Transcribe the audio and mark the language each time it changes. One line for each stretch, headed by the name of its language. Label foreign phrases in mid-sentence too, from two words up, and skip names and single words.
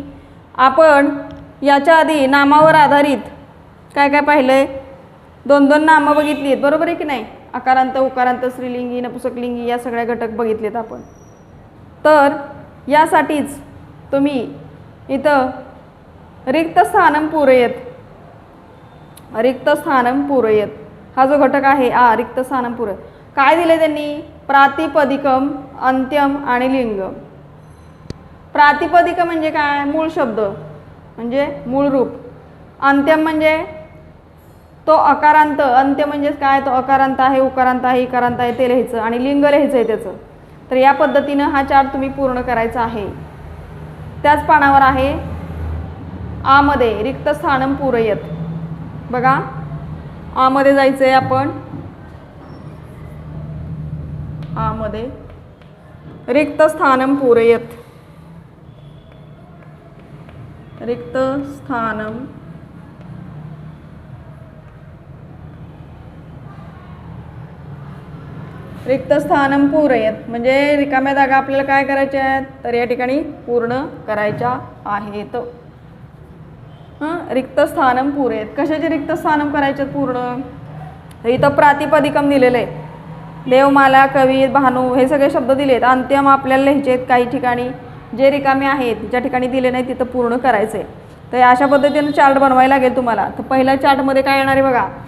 Marathi: आपण याच्या आधी नामावर आधारित काय काय पाहिलंय? 2 नामं बघितली आहेत, बरोबर आहे की नाही? आकारांत, उकारांत, स्त्रीलिंगी, नपुंसकलिंगी या सगळ्या घटक बघितलेत आपण. तर यासाठीच तुम्ही इथं
Sanskrit: रिक्त स्थानं पूरयत, रिक्त स्थानं पूरयत
Marathi: हा जो घटक आहे,
Sanskrit: रिक्त स्थानं पूरयत
Marathi: काय दिले त्यांनी? प्रातिपदिकम, अंत्यम आणि लिंग. प्रातिपदिक म्हणजे काय? मूळ शब्द म्हणजे मूळ रूप. अंत्यम म्हणजे तो अकारांत. अंत्य म्हणजे काय? तो अकारांत आहे, उकारांत आहे, इकारांत आहे ते लिहायचं आणि लिंग लिहायचं आहे त्याचं. तर या पद्धतीनं हा चार्ट तुम्ही पूर्ण करायचा आहे. त्याच पानावर आहे आ मध्ये
Sanskrit: रिक्त स्थानम पूरयत.
Marathi: बघा आ मध्ये जायचं आहे आपण. आ मध्ये
Sanskrit: रिक्त स्थानम पूरयत. रिक्त स्थानम रिक्त स्थानम पूरयत
Marathi: म्हणजे रिकाम्या जागा आपल्याला काय करायच्या आहेत? तर या ठिकाणी पूर्ण करायच्या आहेत.
Sanskrit: रिक्त स्थानम पूरयत.
Marathi: कशाचे
Sanskrit: रिक्त स्थानम
Marathi: करायचे पूर्ण? इथं प्रातिपदिकम दिलेलं आहे. देवमाला, कवी, भानू हे सगळे शब्द दिलेत. अंत्यम आपल्याला लिहायचे आहेत. काही ठिकाणी जे रिकामे आहेत ज्या ठिकाणी दिले नाही तिथं पूर्ण करायचं आहे. तर अशा पद्धतीने चार्ट बनवायला लागेल तुम्हाला. तर पहिल्या चार्टमध्ये काय येणार आहे बघा.